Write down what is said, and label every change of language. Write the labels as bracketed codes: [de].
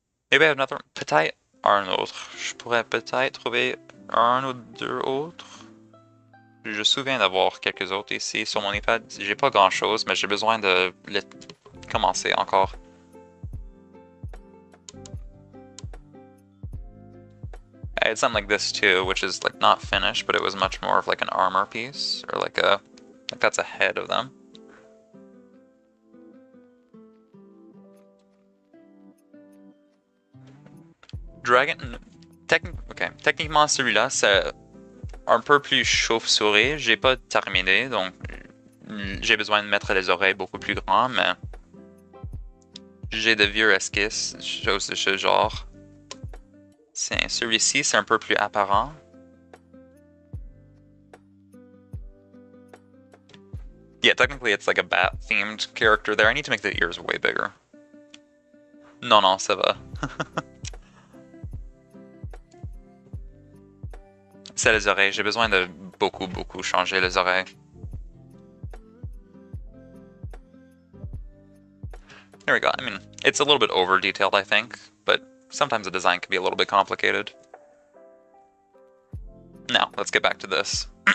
[en] Maybe I have another, [fr] peut-être un autre. Je pourrais peut-être trouver un ou deux autres. Je me souviens d'avoir quelques autres ici sur mon iPad. J'ai pas grand chose, mais j'ai besoin de les commencer encore. [en] I had something like this too, which is like not finished, but it was much more of like an armor piece, or like that's a head of them. [fr] Dragon, techniquement celui-là c'est un peu plus chauve-souris. J'ai pas terminé, donc j'ai besoin de mettre les oreilles beaucoup plus grands, mais j'ai de vieux esquisses, choses de ce genre. Celui-ci, c'est un peu plus apparent. [en] Yeah, technically it's like a bat-themed character there. I need to make the ears way bigger. [fr] Non, non, ça va. C'est les oreilles. J'ai besoin de beaucoup changer les oreilles. [en] There we go. I mean, it's a little bit over-detailed, I think, but sometimes the design can be a little bit complicated. Now, let's get back to this.